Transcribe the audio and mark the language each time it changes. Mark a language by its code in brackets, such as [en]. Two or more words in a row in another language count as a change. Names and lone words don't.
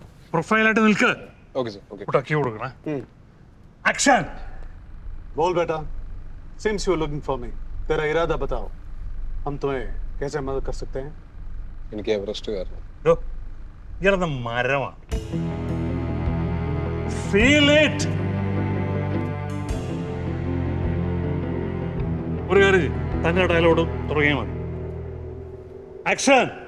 [ml] പ്രൊഫൈലായിട്ട് നിൽക്ക്. [en] okay sir. okay. [ml] ടക്കി കൊടുക്കണേ. ആക്ഷൻ. [hi] बोल बेटा. [en] Seems you were looking for me. [hi] तेरा इरादा बताओ. हम तुम्हें कैसे मदद कर सकते हैं? [ml] എനിക്ക് എവറസ്റ്റ് കയറണം. ഇയാളെന്ന മരമാണ്. [en] feel it. [ml] ഒരു കാര്യം തന്നെ ഡയലോഗ് തുടങ്ങിയാൽ മതി. ആക്ഷൻ.